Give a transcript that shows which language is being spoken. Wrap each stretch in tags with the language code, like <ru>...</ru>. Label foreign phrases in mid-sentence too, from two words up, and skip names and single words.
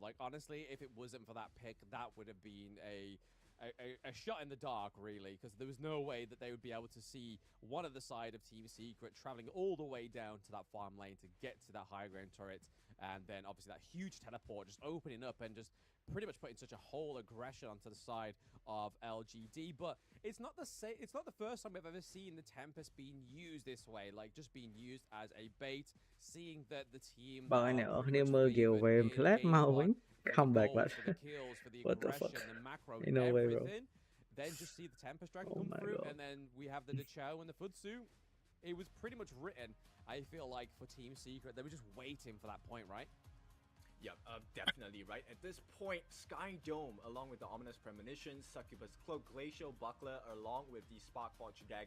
<en>Like, honestly, if it wasn't for that pick, that would have been a shot in the dark, really, because there was no way that they would be able to see one of the side of Team Secret traveling all the way down to that farm lane to get to that high ground turret, and then obviously that huge teleport just opening up and just pretty much putting such a whole aggression onto the side of LGD. But it's not the first time we've ever seen the Tempest being used this way, like just being used as a bait, seeing that the team</en> <km>បើអ្នកនរគ្នាមើល</km> <en>giveaway flat</en> <km>មកវិញ comeback បាត់</km> <en>for the kills, for the What the fuck? aggression, the macro, Ain't no way, bro. everything. Then just see the Tempest Dragon Oh come my through, God. and then we have the Chow and the Futsu. It was pretty much written, I feel like, for Team Secret. They were just waiting for that point, right? Yep, definitely, right? At this point, Sky Dome, along with the Ominous Premonition, Succubus Cloak, Glacial Buckler, along with the Spark Forge Dagger.</en>